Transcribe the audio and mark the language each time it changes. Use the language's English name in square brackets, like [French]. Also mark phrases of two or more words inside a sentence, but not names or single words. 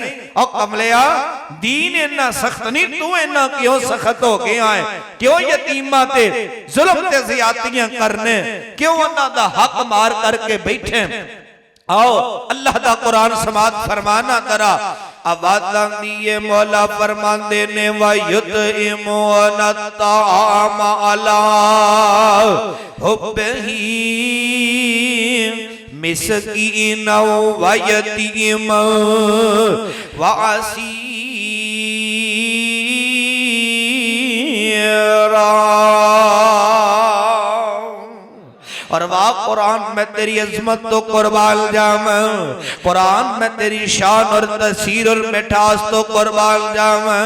[Punjabi] اور کملیا، دین اِنّا سخت نہیں، تُو اِنّا کیوں سخت ہو گیا ہے? کیوں یتیما تے ظلم تے زیادتیاں کرنے، کیوں اوہناں دا حق مار کر کے بیٹھے? آؤ اللہ دا قرآن سماعت فرمانا ذرا. آواز دِتّے مولا فرماندے نے, [Arabic] ويطعمونا طعام على حبه مسكين و يتيم و أسيرا. [Punjabi] اور واہ قرآن، میں تیری عظمت توں قربان جاواں، قرآن میں تیری شان اور تاثیر اور مٹھاس توں قربان جاواں.